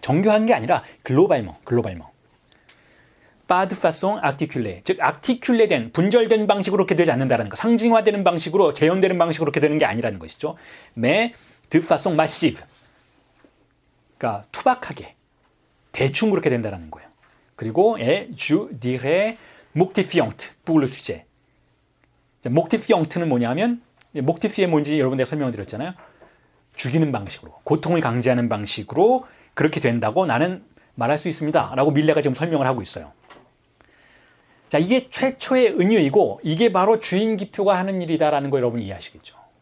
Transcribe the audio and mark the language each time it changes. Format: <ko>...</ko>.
<ko>정교한 게 아니라 globalement.</ko> <fr>pas de façon articulée,</fr> <ko>즉 articulé된, 분절된 방식으로 그렇게 되지 않는다는 거. 상징화되는 방식으로, 재현되는 방식으로 그렇게 되는 게 아니라는 것이죠.</ko> <fr>mais de façon massive,</fr> <ko>그러니까 투박하게, 대충 그렇게 된다는 거예요. 그리고</ko> <fr>je dirais mortifiante pour le sujet.</fr> <ko>mortifiante는 뭐냐면, mortifi에 뭔지 여러분 내가 설명을 드렸잖아요. 죽이는 방식으로, 고통을 강제하는 방식으로 그렇게 된다고 나는 말할 수 있습니다 라고 밀레가 지금 설명을 하고 있어요. 자, 이게 최초의 은유이고 이게 바로 주인 기표가 하는 일이다라는 거 여러분이 이해하시겠죠.</ko>